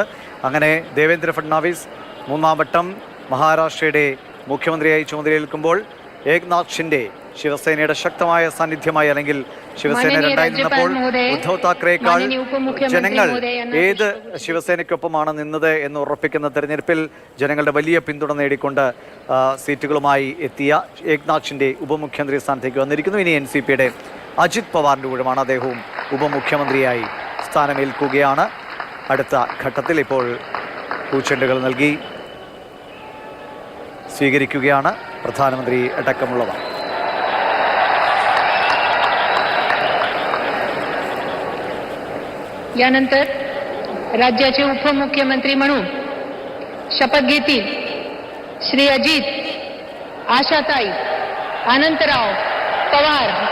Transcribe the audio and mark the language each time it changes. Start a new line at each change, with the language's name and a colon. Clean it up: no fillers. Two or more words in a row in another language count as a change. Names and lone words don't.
Malayalam: അങ്ങനെ ദേവേന്ദ്ര ഫട്നാവിസ് മൂന്നാം വട്ടം മഹാരാഷ്ട്രയുടെ മുഖ്യമന്ത്രിയായി ചുമതലയേൽക്കുമ്പോൾ ഏകനാഥ് ഷിൻഡെ ശിവസേനയുടെ ശക്തമായ സാന്നിധ്യമായി, അല്ലെങ്കിൽ ശിവസേന രണ്ടായി നിന്നപ്പോൾ ഉദ്ധവ് താക്കറേക്കാൾ ജനങ്ങൾ ഏത് ശിവസേനയ്ക്കൊപ്പമാണ് നിന്നത് എന്ന് ഉറപ്പിക്കുന്ന തെരഞ്ഞെടുപ്പിൽ ജനങ്ങളുടെ വലിയ പിന്തുണ നേടിക്കൊണ്ട് സീറ്റുകളുമായി എത്തിയ ഏകനാഥ് ഷിൻഡെ ഉപമുഖ്യമന്ത്രി സ്ഥാനത്തേക്ക് വന്നിരിക്കുന്നു. ഇനി NCPയുടെ അജിത് പവാറിൻ്റെ ഊഴമാണ്. അദ്ദേഹവും ഉപമുഖ്യമന്ത്രിയായി സ്ഥാനമേൽക്കുകയാണ്. അടുത്ത ഘട്ടത്തിൽ ഇപ്പോൾ പൂച്ചെണ്ടുകൾ നൽകി സ്വീകരിക്കുകയാണ് പ്രധാനമന്ത്രി അടക്കമുള്ളവർ.
Marathi: यानंतर राज्याचे उपमुख्यमंत्री म्हणून शपथ घेतील श्री अजित आशाताई अनंतराव पवार.